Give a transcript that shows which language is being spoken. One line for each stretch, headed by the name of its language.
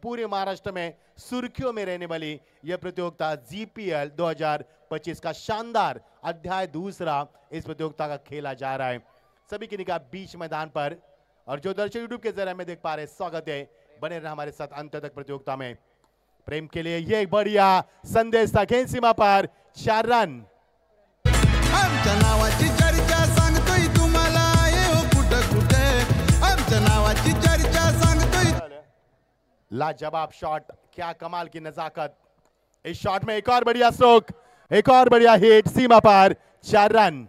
Hindi: पूरे महाराष्ट्र में सुर्खियों में रहने वाली यह प्रतियोगिता जीपीएल 2025 का शानदार अध्याय दूसरा इस प्रतियोगिता का खेला जा रहा है। सभी की निगाह बीच मैदान पर, और जो दर्शक यूट्यूब के जरिए में देख पा रहे, स्वागत है, बने रहना हमारे साथ अंत तक प्रतियोगिता में। प्रेम के लिए ये एक बढ़िया संदेश था। गेंद सीमा पर 4 रन।
Marathi: आमच्या नावाची चर्चा सांगतोय तुम्हाला, ये हो कुठं कुठे आमच्या नावाची चर्चा सांगतोय।
Hindi: लाजवाब शॉट, क्या कमाल की नजाकत। इस शॉट में एक और बढ़िया स्ट्रोक, एक और बढ़िया हिट, सीमा पर 4 रन।